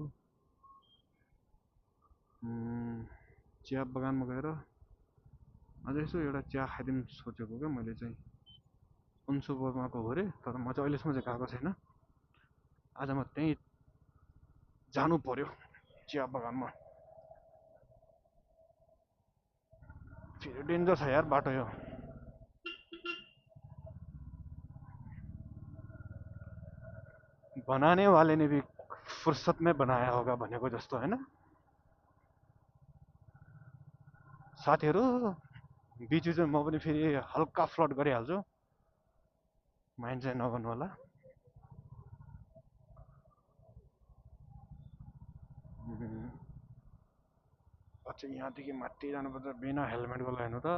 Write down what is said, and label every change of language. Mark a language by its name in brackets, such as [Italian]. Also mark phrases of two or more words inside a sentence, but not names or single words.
[Nepali] चिया बगानमा गएर अझ यसो एउटा चिया खाइदिउँ सोचेको क्या मैले चाहिँ। अनसु बर्माको हो अरे, तर म चाहिँ अहिलेसम्म चाहिँ गएको छैन। आज म त्यहीँ जानु पर्यो चिया बगानमा। फेरि डेन्जर छ यार बाटो यो। [Hindi] बनाने वाले ने भी फुर्सत में बनाया होगा [Nepali] भनेको जस्तो होइन। साथीहरू बिच बिचमा म पनि फेरि हल्का फ्लड गरिहाल्छु, माइन्ड चाहिँ नगर्नु होला। अच्छा यहाँदेखि माथि जानुपर्छ बिना हेलमेटको लाइन हो त।